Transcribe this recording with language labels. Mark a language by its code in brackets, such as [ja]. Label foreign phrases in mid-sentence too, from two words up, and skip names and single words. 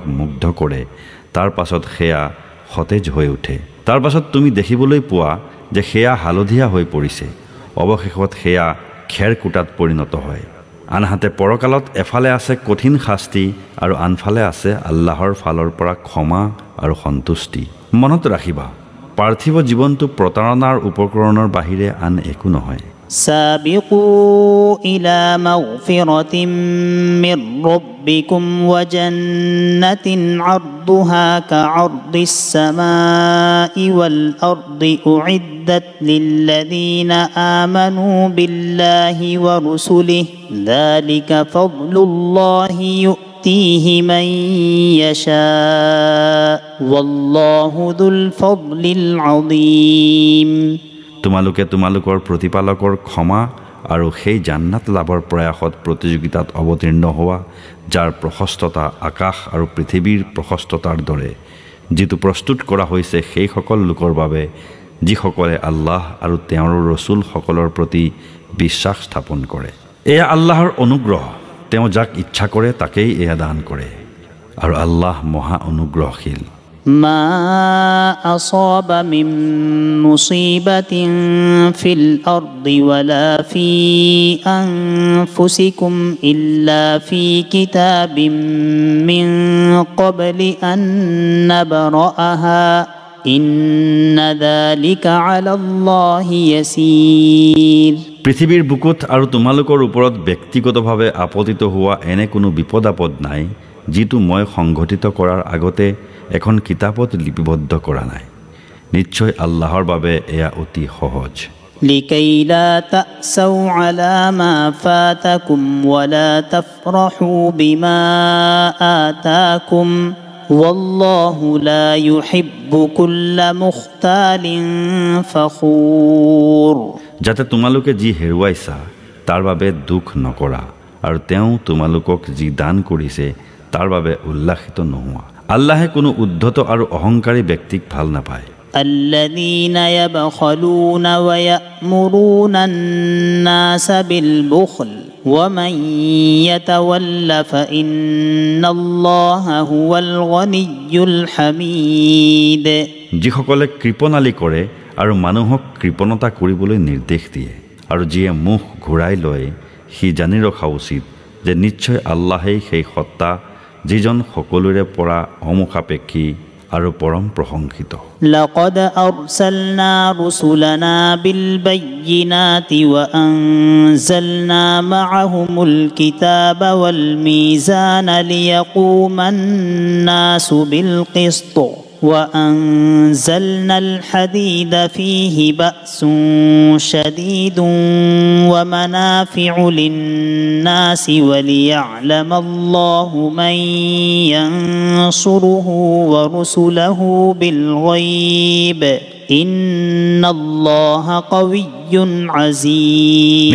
[as] মুগ্ধ কৰে তাৰ পাছত সেয়া সতেজ হৈ উঠে তাৰ পাছত তুমি দেখিবলৈ পোৱা যে সেয়া হালধীয়া হৈ পৰিছে অৱশেষত সেয়া খেৰ কুটাত পৰিণত হয় আনহাতে পৰকালত এফালে আছে কঠিন শাস্তি আৰু আনফালে আছে আল্লাহৰ ফালৰ পৰা ক্ষমা আৰু সন্তুষ্টি মনত ৰাখিবা পাৰ্থিৱ জীৱনটো প্ৰতাৰণাৰ উপকৰণৰ বাহিৰে আন একো নহয় [ar] سابقوا إلى مغفرة من ربكم وجنة عرضها كعرض السماء والأرض أعدت للذين آمنوا بالله ورسله ذلك فضل الله يؤتيه من يشاء والله ذو الفضل العظيم [as] তোমালোকে তোমালোকৰ প্ৰতিপালকৰ ক্ষমা আৰু সেই জান্নাত লাভৰ প্ৰয়াসত প্ৰতিযোগিতাত অৱতীৰ্ণ হোৱা যাৰ প্ৰশস্ততা আকাশ আৰু পৃথিৱীৰ প্ৰশস্ততাৰ দৰে যিটো প্ৰস্তুত কৰা হৈছে সেই সকল লোকৰ বাবে যিসকলে আল্লাহ আৰু তেওঁৰ ৰসুলসকলৰ প্ৰতি বিশ্বাস স্থাপন কৰে এয়া আল্লাহৰ অনুগ্ৰহ তেওঁ যাক ইচ্ছা কৰে তাকেই এয়া দান কৰে আৰু আল্লাহ মহা অনুগ্ৰহশীল [ar] ما أصاب من مصيبة في الأرض ولا في أنفسكم إلا في كتاب من قبل أن نبرأها إن ذلك على الله يسير [as] পৃথিৱীৰ বুকুত আৰু তোমালোকৰ ওপৰত ব্যক্তিগতভাৱে আপতিত হোৱা এনে কোনো বিপদ আপদ নাই যিটো মই সংঘটিত কৰাৰ আগতে এখন কিতাপত লিপিবদ্ধ কৰা নাই নিশ্চয় আল্লাহৰ বাবে এয়া অতি সহজ [ar] لكي لا تأسوا على ما فاتكم ولا تفرحوا بما آتاكم والله لا يحب كل مختال فخور [as] যাতে তোমালোকে যি হেৰুৱাইছা তাৰ বাবে দুখ নকৰা আৰু তেওঁ তোমালোকক যি দান কৰিছে তাৰ বাবে উল্লাসিত নোহোৱা আল্লাহে কোনো উদ্ধত আৰু অহংকাৰী ব্যক্তিক ভাল নাপায় [ar] الذين يبخلون ويأمرون الناس بالبخل ومن يتول فإن الله هو الغني الحميد [as] যিসকলে কৃপণালী কৰে আৰু মানুহক কৃপণতা কৰিবলৈ নিৰ্দেশ দিয়ে আৰু যিয়ে মুখ ঘূৰাই লয় সি জানি ৰখা উচিত যে নিশ্চয় আল্লাহেই সেই সত্তা যিজন সকলোৰে পৰা অমুখাপেক্ষী আৰু পৰম প্ৰশংসিত [ar] لقد أرسلنا رسلنا بالبينات وأنزلنا معهم الكتاب والميزان ليقوم الناس بالقسط وأنزلنا الحديد فيه بأس شديد ومنافع للناس وليعلم الله من ينصره ورسله بالغيب إن الله قوي عزيز